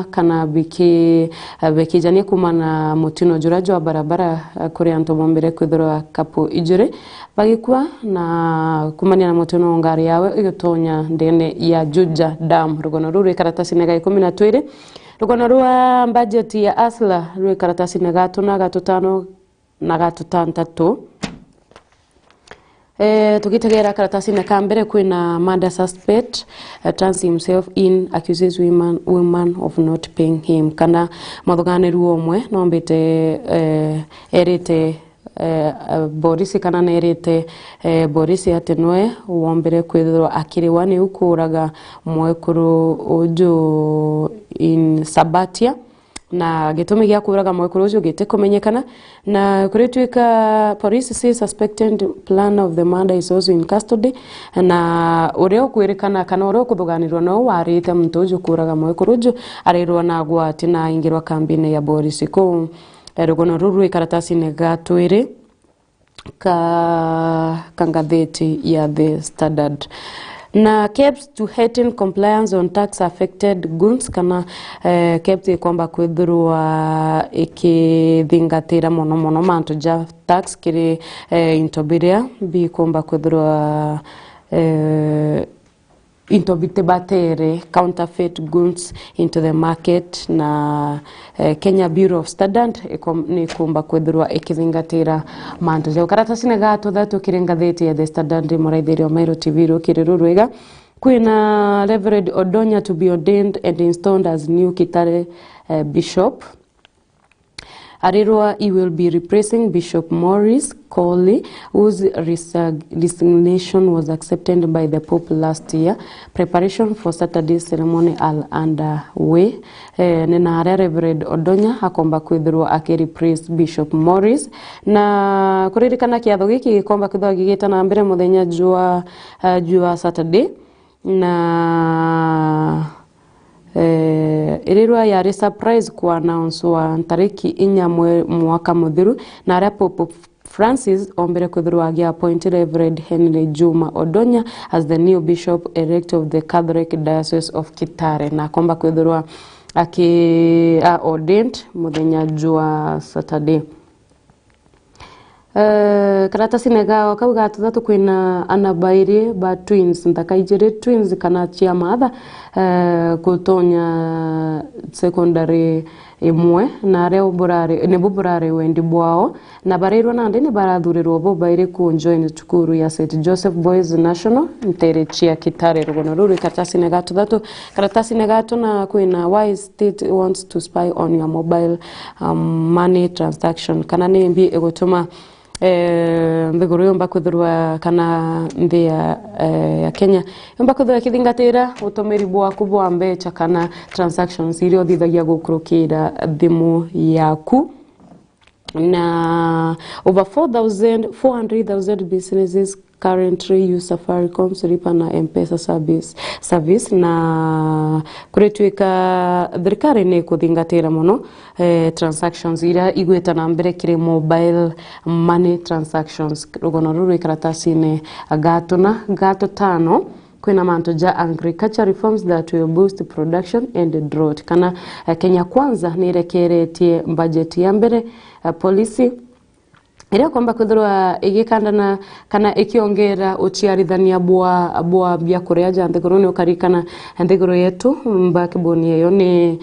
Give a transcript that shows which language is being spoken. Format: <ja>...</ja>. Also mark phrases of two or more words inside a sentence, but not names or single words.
<mer>kana bikijania kumana mutino jurajo wa barabara kuri antu bombere kuthurwa kapu ijure bagikwa na kumania na mutino ngari yawe igotonya ndene ya Juja Dam rugono ruri karatasi nega 12 rugono rwa budget ya asla ruri karatasi nega 5 na 6 tukitegera karatasi na kambere kwina</mer> <en>murder suspect turns himself in, accuses women of not paying him</en> <mer>kana mathuganiru omwe nombete erite Boris kana nerite Boris atenwe wombere kwithirwa akiriwa ni ukuraga mwekuru uju in Sabatia na gitumi gya kuraga mwekuru uju gite kumenyekana na kuritwika</mer> <en>police say suspected plan of the murder is also in custody</en> <mer>na ureo kwirikana kana ureo kuthuganirwa no warite muntu uju kuraga mwekuru uju arirwa na gwati na ingirwa kambine ya Boris ko rugono ruru karatasi nega 2 kangatheti ya The Standard na</mer> <en>kept to heighten compliance on tax affected goods</en> <mer>kana kept kwamba kwithurwa ikithingatira mono mantu ja tax kiri intobiria bi kwamba kwithurwa intobite batere</mer> <en>counterfeit goods into the market</en> <mer>na Kenya Bureau of Standard ni kumba kwithurwa ikithingatira mantu ja karatasi nega 3 kiringatheti ya The Standard muraithirio wa Meru TV rukirurwega kwina</mer> <en>Reverend Odonya to be ordained and installed as new Kitare bishop. Arirwa, he will be replacing Bishop Maurice Colley, whose resignation was accepted by the Pope last year. Preparation for Saturday's ceremony are underway.</en> <mer>Nina Reverend Odonya hakomba kwithirwa akireplace Bishop Maurice na kuririkana kiatho giki komba kwithirwa gigitana mbere muthenya jua Saturday na irirwa yari surprise kwa announce wa tariki 4 mwaka muthiru na aria Pope Francis ombere kwithirwa</mer> <en>appointed Reverend Henry Juma Odonya as the new bishop elect of the Catholic Diocese of Kitare</en> <mer>na komba kwithirwa ordained muthenya jua Saturday. Karatasi nega kauga tuthatu kwina anabairi ba twins ntakaijire twins kana chia matha kutonya secondary imwe na aria uburare ne buburare wendi bwao na barirwa nande ne barathurirwo bo baire ku join tukuru ya St Joseph Boys National nterechia kitare rugono ruru karatasi ne gato thatu karatasi ne gato na kwina</mer> <en>why state wants to spy on your mobile money transaction</en> <mer>kana ne mbi egotuma mbegoro yomba kuthurwa kana mbi ya Kenya yomba kuthurwa kithingatira utomeri bwaku bwa mbecha kana transactions irio thithagia gukurukira thimu yaku na</mer> <en>over 400,000 businesses currently use Safaricom Lipa na M-Pesa service</en> <mer>na kuretwika thirikari ne kuthingatira muno transactions ira igweta na mbere kire</mer> <en>mobile money transactions</en> <mer>rugono ruru karatasi ne gato tano kwina manto ja</mer> <en>agriculture reforms that will boost production and drought</en> <mer>kana Kenya kwanza nirekeretie budget ya mbere policy ira kwamba kuthurwa igikandana kana ikiongera uchiarithania bwa bya kuria ja nthiguru ni ukarikana nthiguru yetu mbakiboni yo ni</mer>